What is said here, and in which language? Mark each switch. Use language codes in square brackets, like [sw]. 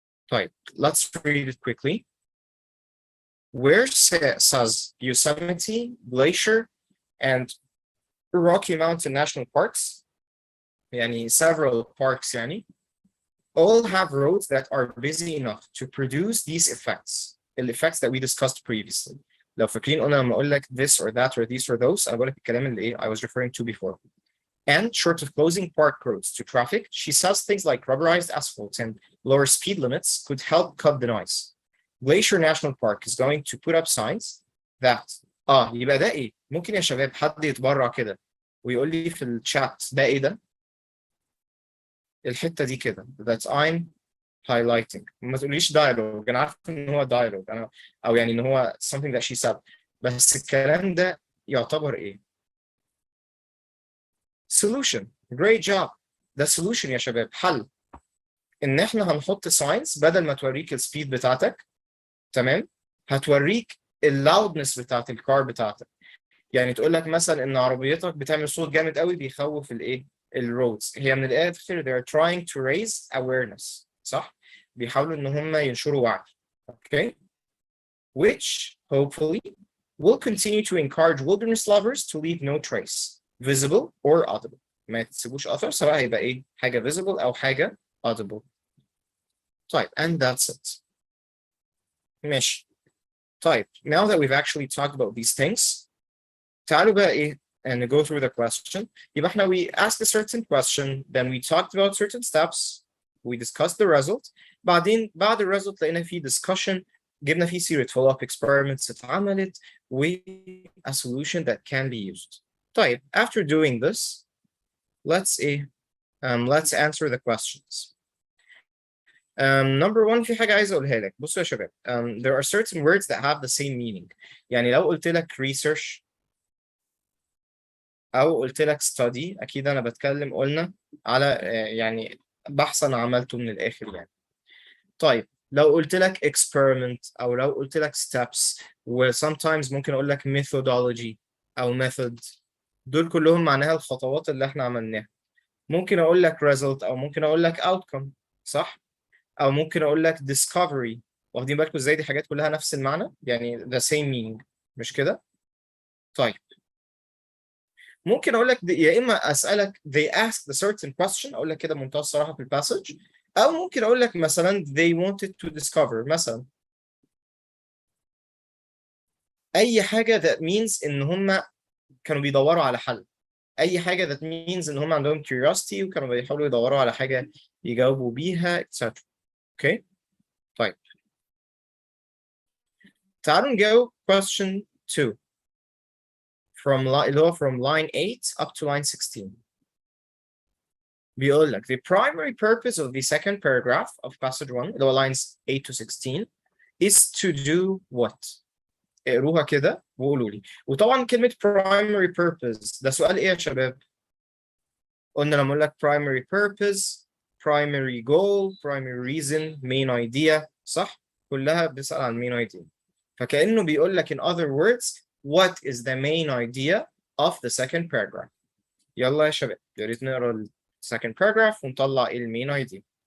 [en] طيب let's read it quickly. Where says Yosemite, Glacier, and Rocky Mountain National Parks, several parks all have roads that are busy enough to produce these effects, the effects that we discussed previously. [ar] لو فاكرين قلنا لما أقول لك this or that or these or those أنا بقول لك الكلام اللي I was referring to before. [en] And short of closing park roads to traffic, she says things like rubberized asphalt and lower speed limits could help cut the noise. [ar] Glacier National Park is going to put up signs that يبقى ده ايه؟ ممكن يا شباب حد يتبرع كده ويقول لي في الشات ده ايه ده؟ الحتة دي كده that I'm highlighting. ما تقوليش dialogue، انا عارف ان هو dialogue او ان هو something that she said، بس الكلام ده يعتبر ايه؟ solution. [en] Great job. [ar] ده solution يا شباب، حل. ان احنا هنحط signs بدل ما توريك السبيد بتاعتك، تمام؟ هتوريك اللاودنس بتاعت الكار بتاعتك. تقول لك مثلا ان عربيتك بتعمل صوت جامد قوي بيخوف الرودز. هي من الاخر they're trying to raise awareness، صح؟ بيحاولوا ان هم ينشروا وعي. [en] Okay? Which hopefully will continue to encourage wilderness lovers to leave no trace, visible or audible. [ar] ما تسيبوش اثر، سواء هيبقى ايه؟ حاجه visible او حاجه audible. [en] طيب and that's it. [ar] ماشي. [en] طيب now that we've actually talked about these things، تعالوا بقى ايه and go through the question. يبقى احنا we asked a certain question, then we talked about certain steps, we discussed the result. [ar] بعدين بعد الريزلت لقينا فيه discussion، جبنا فيه سيرة follow-up experiments اتعملت و a solution that can be used. [en] طيب after doing this let's answer the questions. [ar] Number one، في حاجة عايز أقولها لك. [en] بصوا يا شباب، there are certain words that have the same meaning. [ar] لو قلت لك research أو قلت لك study، أكيد أنا بتكلم قلنا على بحث أنا عملته من الآخر طيب لو قلت لك experiment أو لو قلت لك steps، و sometimes ممكن أقول لك methodology أو method، دول كلهم معناها الخطوات اللي إحنا عملناها. ممكن أقول لك result أو ممكن أقول لك outcome، صح؟ أو ممكن أقول لك discovery. واخدين بالكم إزاي دي حاجات كلها نفس المعنى؟ the same meaning، مش كده؟ طيب ممكن اقول لك يا اما اسالك they asked a certain question، اقول لك كده بمنتهى الصراحه في الباسج، او ممكن اقول لك مثلا they wanted to discover مثلا. اي حاجه that means ان هم كانوا بيدوروا على حل، اي حاجه that means ان هم عندهم curiosity وكانوا بيحاولوا يدوروا على حاجه يجاوبوا بيها etc. اوكي طيب تعالوا نجاوب question 2 اللي هو from line 8 up to line 16. [en] بيقول لك the primary purpose of the second paragraph of passage 1 اللي هو lines 8 to 16 is to do what؟ اقروها كده وقولوا لي. [ar] وطبعا كلمة primary purpose ده سؤال ايه يا شباب؟ قلنا لما اقول لك primary purpose، primary goal، primary reason، main idea، صح؟ كلها بتسأل عن main idea. [en] فكأنه بيقول لك in other words what is the main idea of the second paragraph. [ar] يلا يا شباب يا ريت نقرا second paragraph ونطلع المين ايدي.